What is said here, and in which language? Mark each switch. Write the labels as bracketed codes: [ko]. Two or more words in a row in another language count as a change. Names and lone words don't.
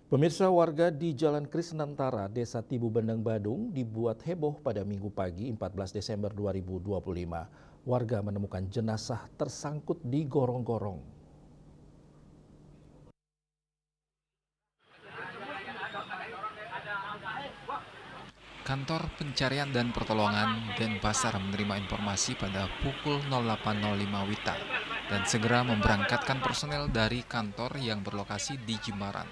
[id] Pemirsa, warga di Jalan Krisnantara, Desa Tibu Bendeng, Badung dibuat heboh pada Minggu pagi 14 Desember 2025. Warga menemukan jenazah tersangkut di gorong-gorong. Kantor Pencarian dan Pertolongan Denpasar menerima informasi pada pukul 08.05 WITA dan segera memberangkatkan personel dari kantor yang berlokasi di Jimbaran.